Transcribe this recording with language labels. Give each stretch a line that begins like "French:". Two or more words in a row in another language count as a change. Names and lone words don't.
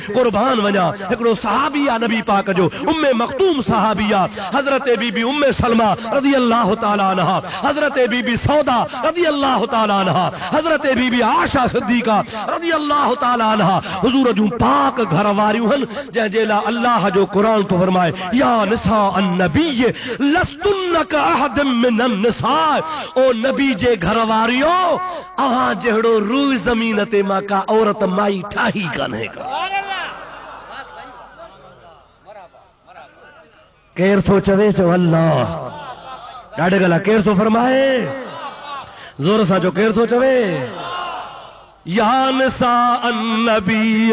Sindhi: कुर्बान वञा, हिकिड़ो सहाबी आहे नबी पाक जो, उम्मे मखतूम सहाबी आहे, हज़रत बीबी उम्मे सलमा
Arabic: رضي الله تعالى عنها,
Sindhi: हज़रत बीबी सौदा
Arabic: رضي الله تعالى عنها,
Sindhi: हज़रत बीबी आशा सिद्दीका
Arabic: رضي الله تعالى عنها,
Sindhi: हुजूर जूं पाक घर वारियूं आहिनि, जंहिंजे लाइ अल्लाह जो कुरान तो फरमाए,
Arabic: يا نساء النبي لستن كأحد من النساء,
Sindhi: ओ नबी जे घर वारियो, अहां जहिड़ो रूह ज़मीन ते मां का औरत माई ठाही कान्हे का। केर थो चवे चो अल्लाह, ॾाढे गला केर थो फरमाए, ज़ोर सां जो केर थो चवे,
Arabic: يا نساء النبي.